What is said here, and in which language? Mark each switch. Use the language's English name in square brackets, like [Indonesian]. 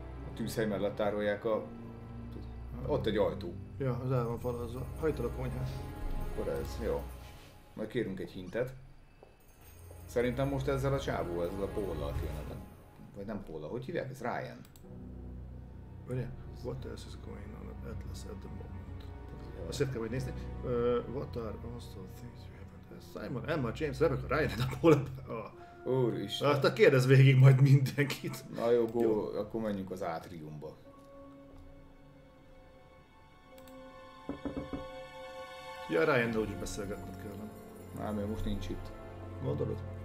[Hungarian] A tűzhely mellett tárolják a... Ott egy ajtó. Ja, az el van falazva. Hajtad a konyhát. Akkor ez, jó. Majd kérünk egy hintet. Szerintem most ezzel a csávó, ezzel a Póllal kéne. Vagy nem Póllal, hogy hívják? Ez Ryan. Várjál, [English] what else is going on at Atlas at the moment? [Hungarian] Azt kell majd nézni. [English] What are also things you haven't... [Hungarian] Simon, Emma, James, Rebecca, Ryan, a Paul... Úristen. Hát kérdezz végig majd mindenkit. Na jó, jó, akkor menjünk az átriumba. Ja, Ryan-nal úgyis beszélgetned kellene. Már még most nincs itt. Gondolod?